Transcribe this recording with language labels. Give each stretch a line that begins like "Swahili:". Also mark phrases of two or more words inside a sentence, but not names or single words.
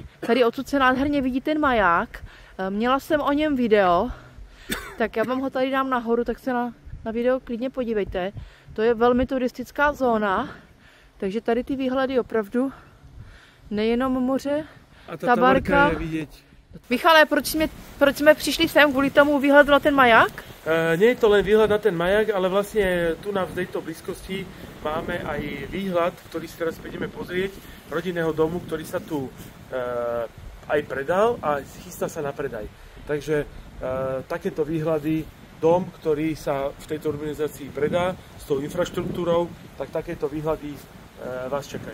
Czech: Tady odsud se nádherně vidí ten maják. Měla jsem o něm video, tak já vám ho tady dám nahoru, tak se na video klidně podívejte. To je velmi turistická zóna, takže tady ty výhledy opravdu nejenom moře, a ta barka je vidět. Michale, proč jsme přišli sem kvůli tomu výhledu na ten maják?
Slovak: Nie je to len výhľad na ten maják, ale vlastne tu na tejto blízkosti máme aj výhľad, ktorý si teraz pôjdeme pozrieť, rodinného domu, ktorý sa tu aj predal a chystá sa na predaj. Takže takéto výhľady, dom, ktorý sa v tejto urbanizácii predá s tou infraštruktúrou, tak takéto výhľady vás čakajú.